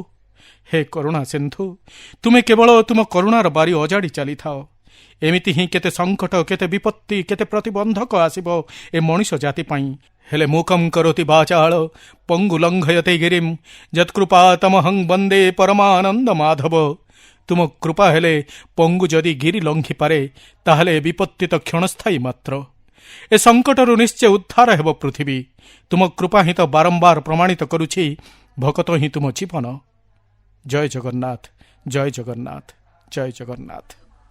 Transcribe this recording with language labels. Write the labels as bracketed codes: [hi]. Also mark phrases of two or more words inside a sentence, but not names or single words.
[or] ହେ କରୁଣା ସିନ୍ଧୁ, ତୁମେ କେବଳ ତୁମ କରୁଣାର ବାରି ଅଜାଡ଼ି ଚାଲିଥାଅ। ଏମିତି ହିଁ କେତେ ସଙ୍କଟ, କେତେ ବିପତ୍ତି, କେତେ ପ୍ରତିବନ୍ଧକ ଆସିବ ଏ ମଣିଷ ଜାତି ପାଇଁ। [sa] ହେଲେ ମୂକଂ କରୋତି ବାଚାଳ ପଙ୍ଗୁ ଲଙ୍ଘୟତେ ଗିରିମ୍ ଯତ୍କୃପା ତମହଂ ବନ୍ଦେ ପରମାନନ୍ଦ ମାଧବ। [or] ତୁମ କୃପା ହେଲେ ପଙ୍ଗୁ ଯଦି ଗିରି ଲଙ୍ଘି ପାରେ ତାହାଲେ ବିପତ୍ତି ତ କ୍ଷଣସ୍ଥାୟୀ ମାତ୍ର ଏ ସଙ୍କଟରୁ ନିଶ୍ଚୟ ଉଦ୍ଧାର ହେବ ପୃଥିବୀ ତୁମ କୃପା ହିଁ ତ ବାରମ୍ବାର ପ୍ରମାଣିତ କରୁଛି ଭକତ ହିଁ ତୁମ ଜୀବନ ଜୟ ଜଗନ୍ନାଥ ଜୟ ଜଗନ୍ନାଥ ଜୟ ଜଗନ୍ନାଥ जय जगन्नाथ जय जगन्नाथ।